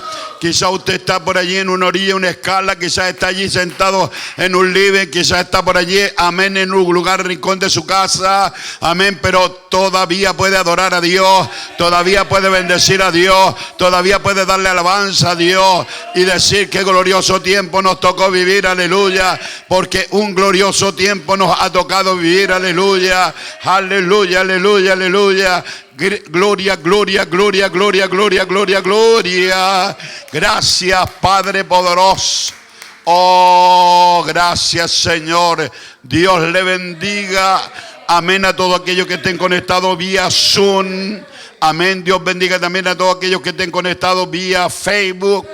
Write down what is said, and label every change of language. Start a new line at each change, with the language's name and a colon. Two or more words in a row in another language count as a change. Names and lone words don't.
Spanish: Quizá usted está por allí en una orilla, una escala, quizás está allí sentado en un living, quizás está por allí, amén, en un lugar rincón de su casa, amén, pero todavía puede adorar a Dios, todavía puede bendecir a Dios, todavía puede darle alabanza a Dios y decir qué glorioso tiempo nos tocó vivir, aleluya, porque un glorioso tiempo nos ha tocado vivir, aleluya, aleluya, aleluya, aleluya. Gloria, gloria, gloria, gloria, gloria, gloria, gloria. Gracias, Padre poderoso. Oh, gracias, Señor. Dios le bendiga. Amén a todos aquellos que estén conectados vía Zoom. Amén. Dios bendiga también a todos aquellos que estén conectados vía Facebook.